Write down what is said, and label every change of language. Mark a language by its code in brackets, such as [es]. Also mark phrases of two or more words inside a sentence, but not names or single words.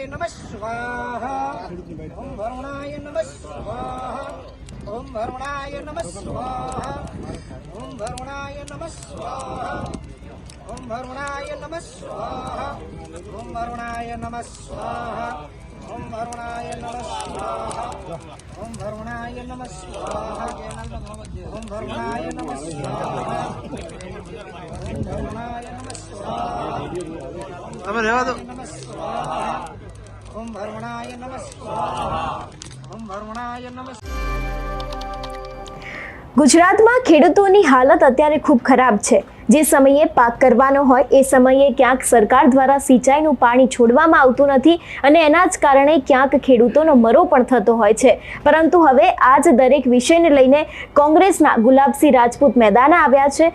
[sa] नमः स्वाहा ओम वरुणाय नमः स्वाहा ओम वरुणाय नमः स्वाहा ओम वरुणाय नमः स्वाहा ओम वरुणाय नमः स्वाहा ओम वरुणाय नमः स्वाहा ओम वरुणाय नमः स्वाहा ओम वरुणाय नमः स्वाहा ओम वरुणाय नमः स्वाहा ओम वरुणाय नमः स्वाहा [gu] તમે રહેવા દો। [sa] नमः स्वाहा ओम वरुणाय नमः स्वाहा ओम वरुणाय नमः। [gu] ગુજરાતમાં ખેડૂતોની હાલત અત્યારે ખૂબ ખરાબ છે। જે સમયે પાક કરવાનો હોય એ સમયે ક્યાંક સરકાર દ્વારા સિંચાઈનું પાણી છોડવામાં આવતું નથી અને એના જ કારણે ક્યાંક ખેડૂતોનો મરો પણ થતો હોય છે। પરંતુ હવે આ જ દરેક વિષયને લઈને કોંગ્રેસના ગુલાબસિંહ રાજપૂત મેદાને આવ્યા છે।